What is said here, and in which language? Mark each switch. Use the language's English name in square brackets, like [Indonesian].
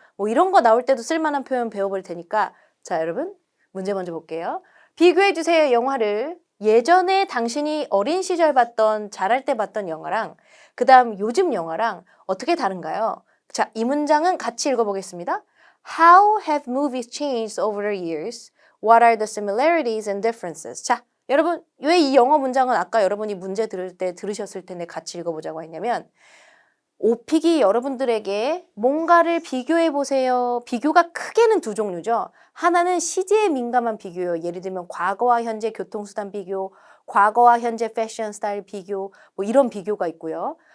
[Korean] 뭐 이런 거 나올 때도 쓸만한 표현 배워볼 테니까 자 여러분 문제 먼저 볼게요. 비교해주세요 영화를 예전에 당신이 어린 시절 봤던 자랄 때 봤던 영화랑 그 다음 요즘 영화랑 어떻게 다른가요? 자, 이 문장은 같이 읽어보겠습니다. [English] How have movies changed over the years? What are the similarities and differences? [Korean] 자, 여러분 왜 이 영어 문장은 아까 여러분이 문제 들을 때 들으셨을 텐데 같이 읽어보자고 했냐면 오픽이 여러분들에게 뭔가를 비교해보세요. 비교가 크게는 두 종류죠. 하나는 시제에 민감한 비교요. 예를 들면 과거와 현재 교통수단 비교, 과거와 현재 패션 스타일 비교, 뭐 이런 비교가 있고요.